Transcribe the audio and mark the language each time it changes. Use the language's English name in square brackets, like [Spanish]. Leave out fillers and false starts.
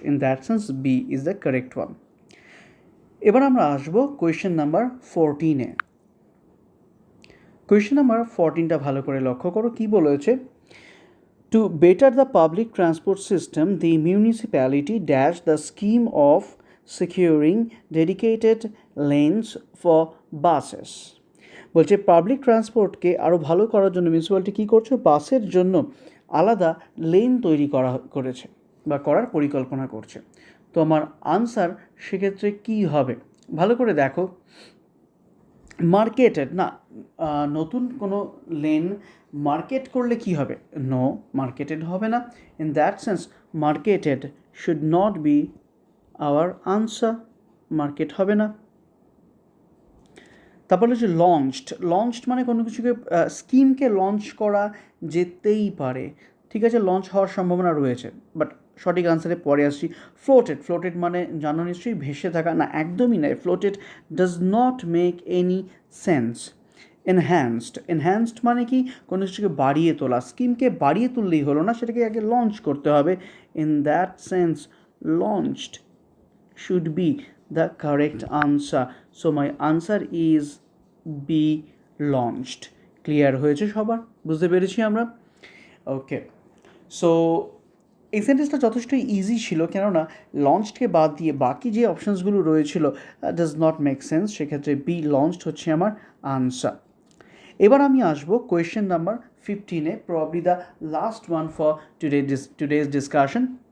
[English] In that sense B is the correct one. [Bangla] এবার আমরা আসবো কোয়েশ্চেন নাম্বার 14-এ। কোয়েশ্চেন নাম্বার 14টা ভালো করে লক্ষ্য করো, কি বলেছে? [English] To better the public transport system, the municipality dashed the scheme of securing dedicated lanes for buses. [Bangla] বলছে পাবলিক ট্রান্সপোর্টকে আরও ভালো করার জন্য মিউনিসিপ্যালিটি কী করছে? বাসের জন্য আলাদা লেন তৈরি করেছে বা করার পরিকল্পনা করছে। তো আমার আনসার সেক্ষেত্রে কী হবে? ভালো করে দেখো, মার্কেটেড না, নতুন কোনো লেন মার্কেট করলে কি হবে? [English] no, marketed [Bangla] হবে না। [English] In that sense marketed should not be our answer, market হবে না। [Bangla] তারপরে হচ্ছে লঞ্চড মানে কোনো কিছুকে স্কিমকে লঞ্চ করা যেতেই পারে, ঠিক আছে, লঞ্চ হওয়ার সম্ভাবনা রয়েছে, বাট সঠিক আনসারে পরে আসছি। ফ্লোটেড মানে জানো নিশ্চয়ই ভেসে থাকা, না একদমই নয়। [English] Floated does not make any sense. Enhanced [Bangla] মানে কি? কোনো কিছুকে বাড়িয়ে তোলা, স্কিমকে বাড়িয়ে তুললেই হলো না, সেটাকে আগে লঞ্চ করতে হবে। [English] In that sense launched should be the correct answer. So my answer is B, launched. [Bangla] Clear হয়েছে সবার? বুঝতে পেরেছি আমরা? ওকে, সো এই সেন্টেন্সটা যথেষ্ট ইজি ছিল, কেননা লঞ্চডকে বাদ দিয়ে বাকি যে অপশানসগুলো রয়েছিল [English] Does not make sense. [Bangla] সেক্ষেত্রে বি, লঞ্চড হচ্ছে আমার আনসার। এবার আমি আসবো question number 15-এ, [English] Probably the last one for today's discussion.